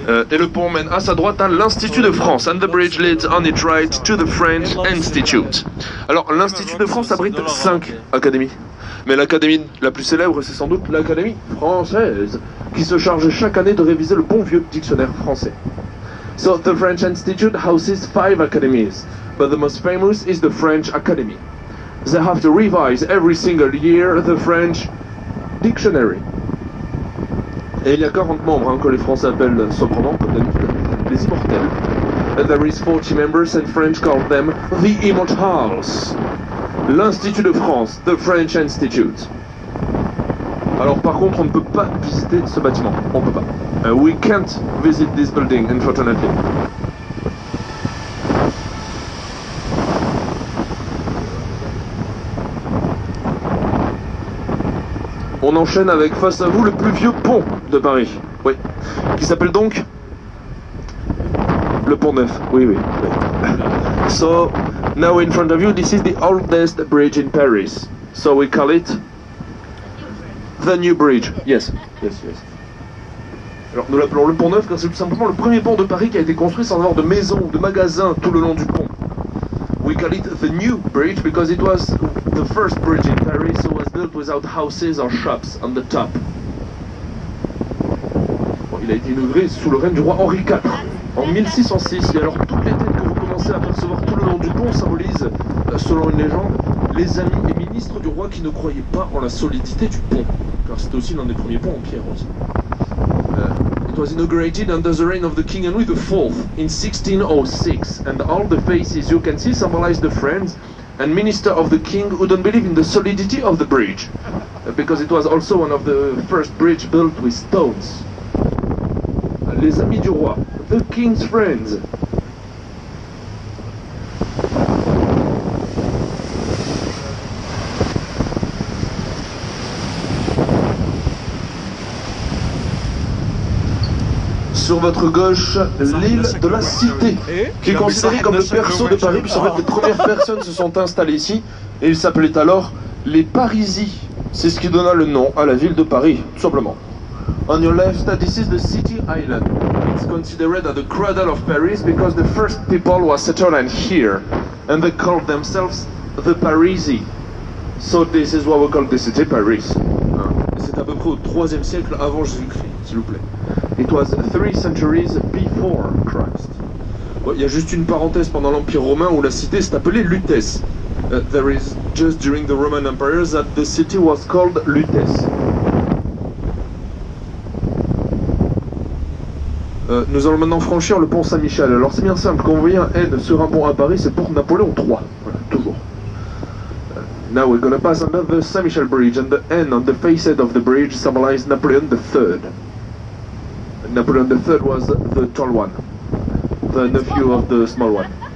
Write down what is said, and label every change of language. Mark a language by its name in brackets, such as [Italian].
[French] Et le pont mène à sa droite à l'Institut de France. [English] And the bridge leads on its right to the French Institute. [French] Alors, l'Institut de France abrite 5 académies. Mais l'académie la plus célèbre, c'est sans doute l'Académie française, qui se charge chaque année de réviser le bon vieux dictionnaire français. [English] So, the French Institute houses 5 academies, but the most famous is the French Academy. They have to revise every single year the French dictionary. [French] Et il y a 40 membres hein, que les Français appellent sobrement, comme d'habitude, les immortels. [English] And there is 40 members and French call them the Immortals. [French] L'Institut de France, [English] the French Institute. [French] Alors par contre, on ne peut pas visiter ce bâtiment. On peut pas. [English] We can't visit this building, unfortunately. [French] On enchaîne avec face à vous le plus vieux pont de Paris. Oui. Qui s'appelle donc le Pont Neuf. Oui, oui. [English] So, now in front of you, this is the oldest bridge in Paris. So we call it the New Bridge. Yes, yes, yes. [French] Alors nous l'appelons le Pont Neuf car c'est tout simplement le premier pont de Paris qui a été construit sans avoir de maison ou de magasin tout le long du pont. [English] We call it the New Bridge because it was the first bridge in Paris, so it was built without houses or shops on the top. [French] Bon, il a été inauguré sous le règne du roi Henri IV en 1606. Et alors toutes les têtes que vous commencez à apercevoir tout le long du pont symbolisent, selon une légende, les amis et ministres du roi qui ne croyaient pas en la solidité du pont, car c'était aussi l'un des premiers ponts en pierre aussi. [English] was inaugurated under the reign of the King Henry IV in 1606, and all the faces you can see symbolize the friends and minister of the king who don't believe in the solidity of the bridge, because it was also one of the first bridge built with stones. [French] Les amis du roi, [English] the king's friends. [French] Sur votre gauche, l'île de la Cité, qui est considérée comme le berceau de Paris, puisqu'en fait les premières personnes se sont installées ici, et ils s'appelaient alors les Parisis. C'est ce qui donna le nom à la ville de Paris, tout simplement. [English] On your left, this is the City Island. It's considered as the cradle of Paris because the first people were settled in here, and they called themselves the Parisi. So this is what we call the city Paris. [French] C'est à peu près au 3e siècle avant Jésus-Christ, s'il vous plaît. [English] It was 3 centuries before Christ. [French] Bon, il y a juste une parenthèse pendant l'Empire romain où la cité s'est appelée Lutèce. [English] There is just during the Roman Empire that the city was called Lutèce. [French] Nous allons maintenant franchir le pont Saint-Michel. Alors c'est bien simple, quand vous voyez un N sur un pont à Paris, c'est pour Napoléon III. Voilà, toujours. [English] Now we're going to pass under the Saint-Michel Bridge, and the N on the facade of the bridge symbolized Napoleon III. Napoleon III was the tall one, the nephew of the small one.